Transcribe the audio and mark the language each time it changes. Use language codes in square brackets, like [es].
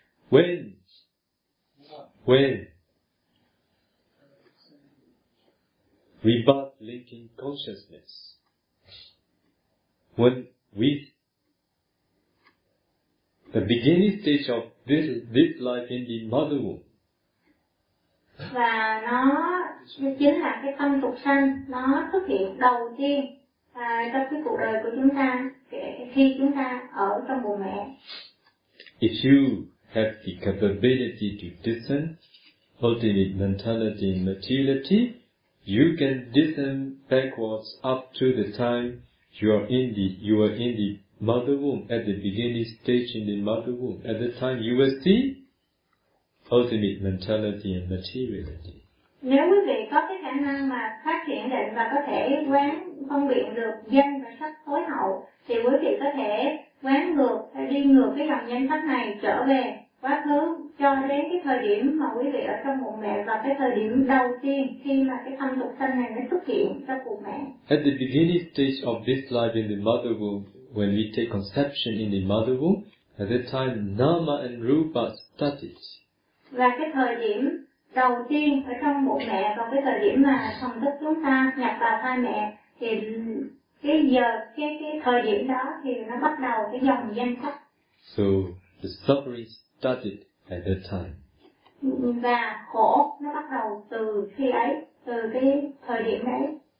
[en] When we both linking consciousness. When we the beginning stage of this life in the mother womb. [vi] và nó chính là cái tâm tục sanh, nó xuất hiện đầu tiên trong cái cuộc đời của chúng ta khi chúng ta ở trong bụng mẹ. [en] If you have the capability to discern ultimate mentality and materiality, you can discern backwards up to the time you are in the mother womb, at the beginning stage in the mother womb, at the time you will see ultimate mentality and materiality. [vi] Nếu quý vị có cái khả năng mà phát triển định và có thể quán phân biệt được danh và sắc tối hậu, thì quý vị có thể quán ngược, đi ngược cái dòng danh sắc này trở về quá khứ cho đến cái thời điểm mà quý vị ở trong bụng mẹ và cái thời điểm đầu tiên khi mà cái thân lục sanh này nó xuất hiện trong bụng mẹ. [en] At the beginning stage of this life in the mother womb, when we take conception in the mother womb, at that time nama and rupa started. [vi] Và cái thời điểm đầu tiên ở trong bụng mẹ và cái thời điểm mà thần thức chúng ta nhập vào thai mẹ, thì cái thời điểm đó thì nó bắt đầu cái dòng danh sắc. [en] So the suffering started at that time. [vi] Và khổ nó bắt đầu từ khi ấy, từ cái thời điểm ấy.